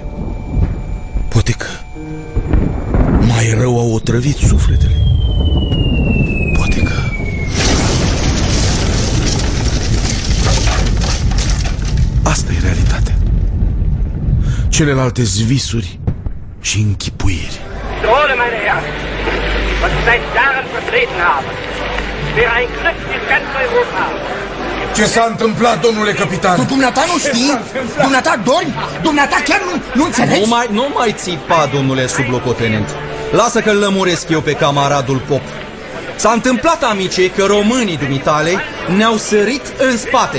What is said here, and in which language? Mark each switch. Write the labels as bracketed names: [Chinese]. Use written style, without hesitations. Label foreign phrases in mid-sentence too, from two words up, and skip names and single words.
[Romanian] Poate că mai rău au otrăvit sufletele. Poate că asta e realitatea. Celelalte visuri și închipuiri. Drohle, [German] meine Herren, was ich seit Jahren vertreten habe, wäre ein Glück in ganz Europa. [Romanian] Ce s-a întâmplat, domnule capitan? Tu, dumneata, nu știi? Dumneata dormi? Dumneata chiar nu înțelegi? Nu mai țipa, domnule sublocotenent. Lasă că-l lămuresc eu pe camaradul Pop. S-a întâmplat, amice, că românii dumitale ne-au sărit în spate.